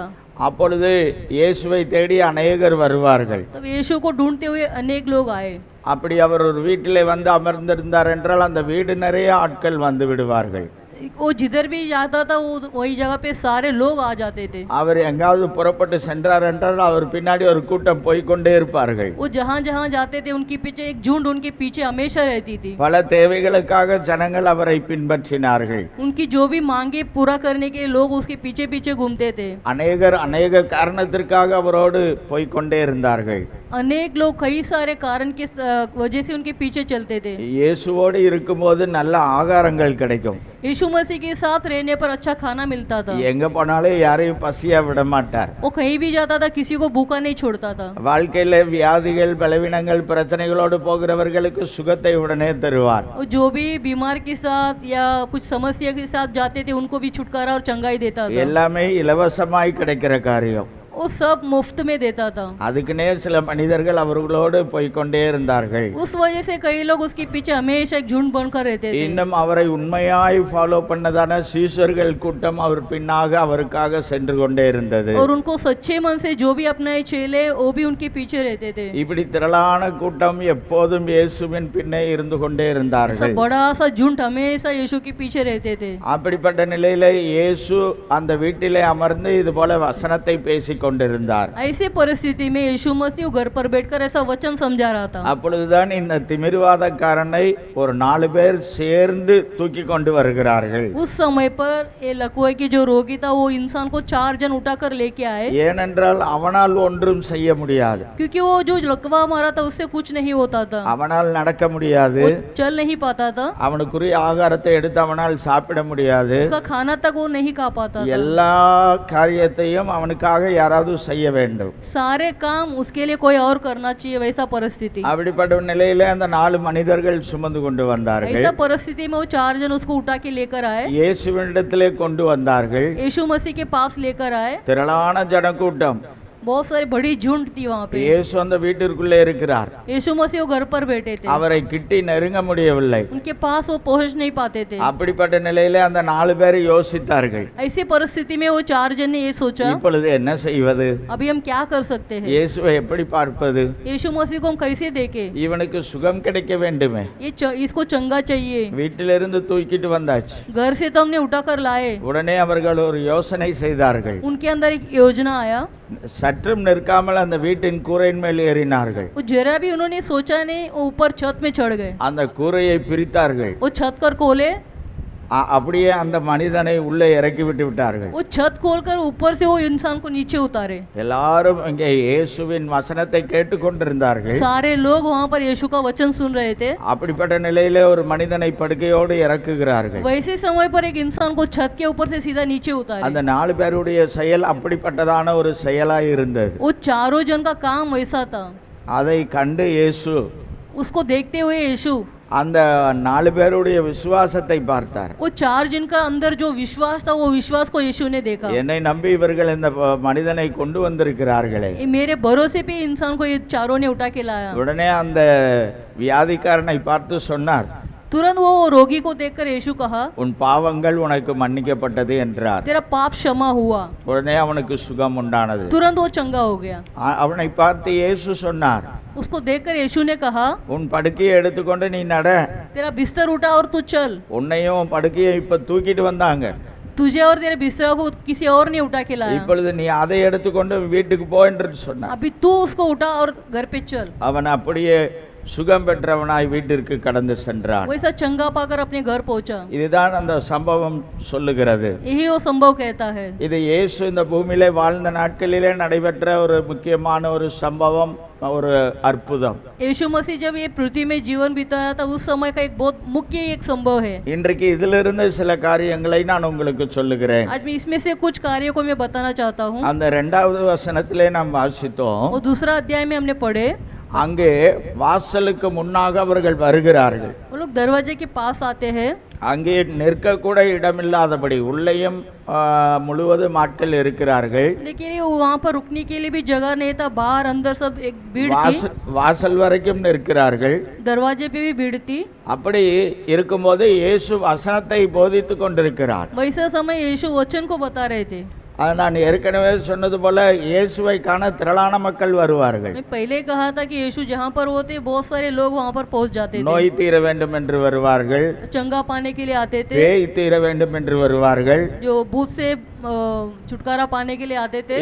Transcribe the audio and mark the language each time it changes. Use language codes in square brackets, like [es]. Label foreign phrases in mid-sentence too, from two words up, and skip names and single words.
[ta] அப்பொழுது இயேசுவை தேடி அநேகர் வருவார்கள். [hi] तब यीशु को ढूंढते हुए अनेक लोग आए. [ta] அப்படி அவர் ஒரு வீட்டிலே வந்து அமர்ந்திருந்தார் என்றால் அந்த வீடு நிறைய ஆட்கள் வந்து விடுவார்கள். [hi] वो जिधर भी जाता था वो वही जगह पे सारे लोग आ जाते थे. [ta] அவர் எங்காவது புறப்பட்டு சென்றார் என்றால் அவர் பின்னாடி ஒரு கூட்டம் போய்க்கொண்டே இருப்பார்கள். [hi] वो जहाँ जहाँ जाते थे उनके पीछे एक झुंड उनके पीछे हमेशा रहती थी. [ta] பல தேவைகளுக்காக ஜனங்கள் அவரை பின்பற்றினார்கள். [hi] उनकी जो भी मांगे पूरा करने के लिए लोग उसके पीछे पीछे घूमते थे. [ta] அநேகர் அநேக காரணத்திற்காக அவரோடு போய்க்கொண்டே இருந்தார்கள். [hi] अनेक लोग कई सारे कारण के वजह से उनके पीछे चलते थे. [ta] இயேசுவோடு இருக்கும்போது நல்ல ஆகாரங்கள் கிடைக்கும். [hi] यीशु मसीह के साथ रहने पर अच्छा खाना मिलता था. [ta] எங்க போனாலும் யாரையும் பசியா விட மாட்டார். [hi] वो कहीं भी जाता था किसी को भूखा नहीं छोड़ता था. [ta] வாழ்க்கையில வியாதிகள் பலவீனங்கள் பிரச்சனைகளோடு போகிறவர்களுக்கு சுகத்தை உடனே தருவார். [hi] वो जो भी बीमार के साथ या कुछ समस्या के साथ जाते थे उनको भी छुटकारा और चंगाई देता था. [ta] எல்லாமே இலவசமாய் கிடைக்கிற காரியம். [hi] वो सब मुफ्त में देता था. [ta] அதுக்குனே சில மனிதர்கள் அவர்களோடு போய்க்கொண்டே இருந்தார்கள். [hi] उस वजह से कई लोग उसके पीछे हमेशा एक झुंड बनकर रहते थे. [ta] இன்னும் அவரை உண்மையாய் ஃபாலோ பண்ணதான சீஷர்கள் கூட்டம் அவர் பின்னாக அவருக்காக சென்று கொண்டே இருந்தது. [hi] और उनको सच्चे मन से जो भी अपनाए चेले वो भी उनके पीछे रहते थे. [ta] இப்படி திரளான கூட்டம் எப்போதும் இயேசுவின் பின்னே இருந்து கொண்டே இருந்தார்கள். [hi] बड़ा सा झुंड हमेशा यीशु के पीछे रहते थे. [ta] அப்படிப்பட்ட நிலையில இயேசு அந்த வீட்டிலே அமர்ந்து இது போல வசனத்தை பேசிக் கொண்டிருந்தார். [hi] ऐसे परिस्थिति में यीशु मसीह घर पर बैठकर ऐसा वचन समझा रहा था. [ta] அப்பொழுதுதான் இந்த திமிர்வாதக்காரனை ஒரு 4 பேர் சேர்ந்து தூக்கி கொண்டு வருகிறார்கள். [hi] उस समय पर ये लकवे की जो रोगी था वो इंसान को 4 जन उठाकर लेके आए. [ta] ஏனென்றால் அவனால் ஒன்றும் செய்ய முடியாது. [hi] क्योंकि वो जो लकवा मारा था उससे कुछ नहीं होता था. [ta] அவனால் நடக்க முடியாது. [hi] वो चल नहीं पाता था. [ta] அவனுக்குரிய ஆகாரத்தை எடுத்து அவனால் சாப்பிட முடியாது. [hi] उसका खाना तक वो नहीं खा पाता था. [ta] எல்லா காரியத்தையும் அவனுக்காக யாராவது செய்ய வேண்டும். [hi] सारे काम उसके लिए कोई और करना चाहिए. वैसा परिस्थिति. [ta] அப்படிப்பட்ட நிலையில அந்த 4 மனிதர்கள் சுமந்து கொண்டு வந்தார்கள். [hi] ऐसा परिस्थिति में वो 4 जन उसको उठा के लेकर आए. [ta] இயேசுவினிடத்திலே கொண்டு வந்தார்கள். [hi] यीशु मसीह के पास लेकर आए. [ta] திரளான ஜனக்கூட்டம். [hi] बहुत सारी बड़ी झुंड थी वहाँ पे. [ta] இயேசு அந்த வீட்டிற்குள்ளே இருக்கிறார். [hi] यीशु मसीह वो घर पर बैठे थे. [ta] அவரை கிட்டி நெருங்க முடியவில்லை. [hi] उनके पास वो पहुँच नहीं पाते थे. [ta] அப்படிப்பட்ட நிலையில அந்த 4 பேர் யோசித்தார்கள். [hi] ऐसी परिस्थिति में वो 4 जन ने ये सोचा [ta] இப்பொழுது என்ன செய்வது? [hi] अभी हम क्या कर सकते हैं. [ta] இயேசுவை எப்படி பார்ப்பது? [hi] यीशु मसीह को हम कैसे देखें. [ta] இவனுக்கு சுகம் கிடைக்க வேண்டுமே. [hi] इसको चंगा चाहिए. [ta] வீட்டிலிருந்து தூக்கிட்டு வந்தாச்சு. [hi] घर से तो हमने उठाकर लाए. [ta] உடனே அவர்கள் ஒரு யோசனை செய்தார்கள். [hi] उनके अंदर एक योजना आया. [ta] சற்றும் நிற்காமல் அந்த வீட்டின் கூரையின் மேல் ஏறினார்கள். [hi] वो जरा भी उन्होंने सोचा नहीं. वो ऊपर छत में चढ़ गए. [ta] அந்த கூரையை பிரித்தார்கள். [hi] वो छत कर खोले. [ta] அப்படியே அந்த மனிதனை உள்ளே இறக்கி விட்டு விட்டார்கள். [hi] वो छत खोलकर ऊपर से वो इंसान को नीचे उतारे. [ta] எல்லாரும் இங்கே இயேசுவின் வசனத்தை கேட்டுக்கொண்டிருந்தார்கள். [hi] सारे लोग वहाँ पर यीशु का वचन सुन रहे थे. [ta] அப்படிப்பட்ட நிலையிலே ஒரு மனிதனை படுக்கையோடு இறக்குகிறார்கள். [hi] वैसे समय पर एक इंसान को छत के ऊपर से सीधा नीचे उतारे. [ta] அந்த 4 பேருடைய செயல் அப்படிப்பட்டதான ஒரு செயலாய் இருந்தது. [hi] वो चारों जन का काम वैसा था. [ta] அதை கண்டு இயேசு [hi] उसको देखते हुए यीशु [ta] அந்த 4 பேருடைய விசுவாசத்தை பார்த்தார். [hi] वो 4 जन का अंदर जो विश्वास था वो विश्वास को यीशु ने देखा. [ta] என்னை நம்பி இவர்கள் இந்த மனிதனை கொண்டு வந்திருக்கிறார்களே. [hi] मेरे भरोसे पे इंसान को ये चारों ने उठा के लाया. [ta] உடனே அந்த வியாதிக்காரனை பார்த்து சொன்னார். [hi] तुरंत वो रोगी को देखकर यीशु कहा [ta] உன் பாவங்கள் உனக்கு மன்னிக்கப்பட்டது என்றார். [hi] तेरा पाप क्षमा हुआ. [ta] உடனே அவனுக்கு சுகம் உண்டானது. [hi] तुरंत वो चंगा हो गया. [ta] அவனை பார்த்து இயேசு சொன்னார். [hi] उसको देखकर यीशु ने कहा [ta] உன் படுக்கையை எடுத்துக்கொண்டு நீ நட. [hi] तेरा बिस्तर उठा और तू चल. [ta] உன்னையும் படுக்கையை இப்ப தூக்கிட்டு வந்தாங்க. [hi] तुझे और तेरे बिस्तर को किसी और ने उठा के लाया. [ta] இப்பொழுது நீ அதை எடுத்துக்கொண்டு வீட்டுக்கு போ என்று சொன்னார். [hi] अभी तू उसको उठा और घर पे चल. [ta] அவன் அப்படியே சுகம் பெற்றவனாய் வீட்டிற்கு கடந்து சென்றான். [hi] वैसा चंगा पाकर अपने घर पहुंचा. [ta] இதுதான் அந்த சம்பவம் சொல்லுகிறது. [hi] यही वो संभव कहता है. [ta] இது இயேசு இந்த பூமியிலே வாழ்ந்த நாட்களிலே நடைபெற்ற ஒரு முக்கியமான ஒரு சம்பவம், ஒரு அற்புதம். [hi] यीशु मसीह जब ये पृथ्वी में जीवन बिताया था उस समय का एक बहुत मुख्य एक संभव है. [ta] இன்றைக்கு இதிலிருந்து சில காரியங்களை நான் உங்களுக்கு சொல்லுகிறேன். [hi] आज मैं इसमें से कुछ कार्यों को मैं बताना चाहता हूँ. [ta] அந்த 2வது வசனத்திலே நாம் வாசித்தோம். [hi] वो दूसरा अध्याय में हमने पढ़े. [ta] அங்கே வாசலுக்கு முன்னாக அவர்கள் வருகிறார்கள். [hi] वो लोग दरवाजे के पास आते हैं. [ta] அங்கே நிற்க கூட இடமில்லாதபடி உள்ளேயும் முழுவதும் ஆட்கள் இருக்கிறார்கள். [hi] लेकिन वहाँ पर रुकने के लिए भी जगह नहीं था. बाहर अंदर सब एक भीड़ थी. [ta] வாசல் வரைக்கும் நிற்கிறார்கள். [hi] दरवाजे पे भी भीड़ थी. [ta] அப்படி இருக்கும்போது இயேசு வசனத்தை போதித்துக் கொண்டிருக்கிறார். [hi] वैसे समय यीशु वचन को बता रहे थे. [ta] அது நான் ஏற்கனவே சொன்னது போல இயேசுவை காண திரளான மக்கள் வருவார்கள். [hi] मैं पहले कहा था कि यीशु जहाँ पर होते बहुत सारे लोग वहाँ पर पहुँच जाते थे, [ta] நோய் தீர வேண்டும் என்று வருவார்கள், [hi] चंगा पाने के लिए आते थे, [ta] பேய் தீர வேண்டும் என்று வருவார்கள், [hi] जो भूत से छुटकारा पाने के लिए आते थे,